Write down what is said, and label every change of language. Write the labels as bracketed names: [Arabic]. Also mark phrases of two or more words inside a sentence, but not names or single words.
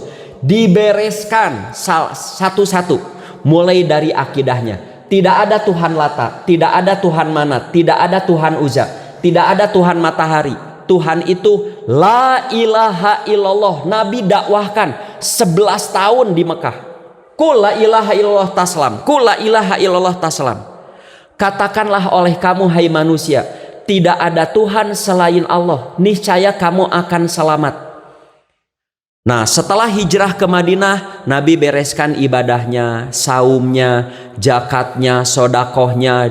[Indonesian] Dibereskan satu-satu. Mulai dari akidahnya. Tidak ada Tuhan Lata, tidak ada Tuhan Manat, tidak ada Tuhan Uzza, tidak ada Tuhan Matahari. Tuhan itu [Arabic] لا إله إلا الله. [Indonesian] Nabi dakwahkan 11 tahun di Mekah. [Arabic] قل لا إله إلا الله تسلم قل لا إله إلا الله تسلم. [Indonesian] Katakanlah oleh kamu hai manusia, tidak ada Tuhan selain Allah, niscaya kamu akan selamat. Nah, setelah hijrah ke Madinah, Nabi bereskan ibadahnya, saumnya, zakatnya, sodakohnya.